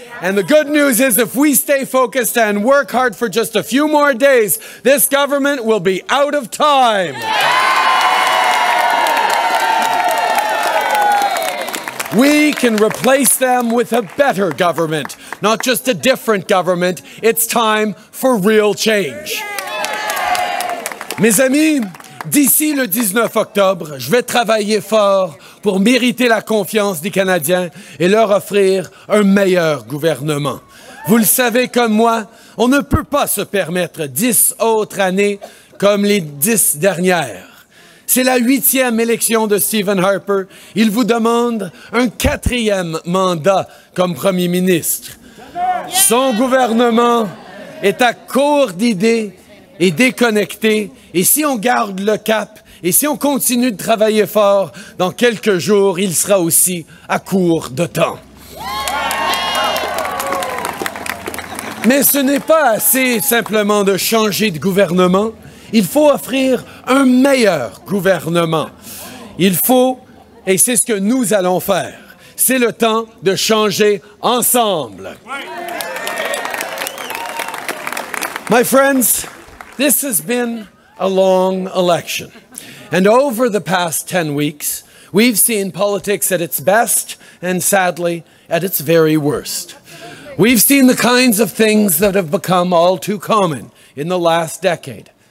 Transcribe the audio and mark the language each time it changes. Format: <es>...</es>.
<en>And the good news is, if we stay focused and work hard for just a few more days, this government will be out of time. We can replace them with a better government, not just a different government. It's time for real change.</en> <fr>Mes amis, d'ici le 19 octobre, je vais travailler fort pour mériter la confiance des Canadiens et leur offrir un meilleur gouvernement. Vous le savez comme moi, on ne peut pas se permettre 10 autres années comme les 10 dernières. C'est la 8e élection de Stephen Harper. Il vous demande un 4e mandat comme Premier ministre. Son gouvernement est à court d'idées et déconnecté. Et si on garde le cap, et si on continue de travailler fort, dans quelques jours, il sera aussi à court de temps. Mais ce n'est pas assez simplement de changer de gouvernement. Il faut offrir un meilleur gouvernement. Il faut, et c'est ce que nous allons faire, c'est le temps de changer ensemble.</fr> <en>My friends, this has been a long election. And over the past 10 weeks, we've seen politics at its best and, sadly, at its very worst. We've seen the kinds of things that have become all too common in the last decade.</en>